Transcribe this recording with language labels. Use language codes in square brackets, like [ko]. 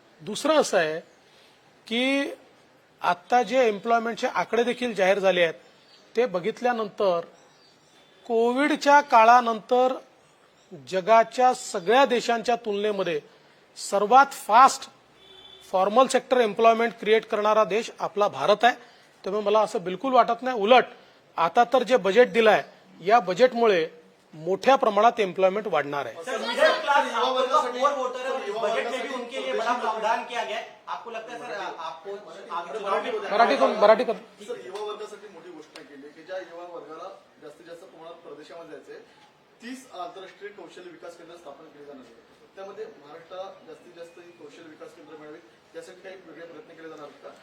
[mr] दुसरं असं आहे की आता जे एम्प्लॉयमेंटचे आकडे देखील जाहीर झाले आहेत ते बघितल्यानंतर कोविडच्या काळानंतर जगाच्या सगळ्या देशांच्या तुलनेमध्ये सर्वात fast formal sector employment create करणारा देश आपला भारत आहे। त्यामुळे मला असं बिलकुल वाटत नाही, उलट आता तर जे बजेट दिलंय या बजेटमुळे मोठ्या प्रमाणात एम्प्लॉयमेंट वाढणार आहे। [hi] बजट में भी उनके लिए बड़ा प्रावधान किया गया है। आपको लगता है सर आपको [mr] मराठी युवा वर्गासाठी मोठी घोषणा केली की ज्या युवा वर्गाला जास्तीत जास्त प्रमाणात परदेशामध्ये जायचे 30 आंतरराष्ट्रीय कौशल्य विकास केंद्र स्थापन केली जाणार आहेत. त्यामध्ये महाराष्ट्राला जास्तीत जास्त ही कौशल्य विकास केंद्र मिळावी त्यासाठी काही वेगळे प्रयत्न केले जाणार आहेत का?